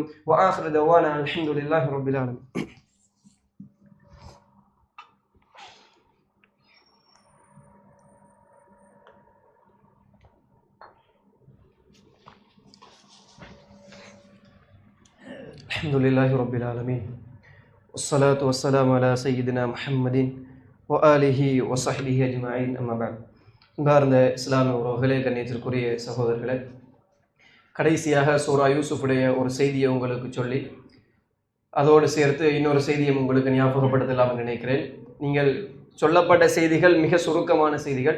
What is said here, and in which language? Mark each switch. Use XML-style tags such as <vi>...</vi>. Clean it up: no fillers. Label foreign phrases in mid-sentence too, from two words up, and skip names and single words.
<ar>وآخر دعوانا الحمد لله رب العالمين. الحمد لله رب العالمين. والصلاة والسلام على سيدنا محمد وآله وصحبه أجمعين. أما بعد.</ar> <ta>அன்பார்ந்த இஸ்லாமிய உறவுகளே, கண்ணியத்திற்குரிய சகோதரர்களே, கடைசியாக சூரா யூசுஃபுடைய ஒரு செய்தியை உங்களுக்கு சொல்லி அதோடு சேர்த்து இன்னொரு செய்தியை உங்களுக்கு ஞாபகப்படுத்தலாம் நினைக்கிறேன். நீங்கள் சொல்லப்பட்ட செய்திகள் மிக சுருக்கமான செய்திகள்.</ta>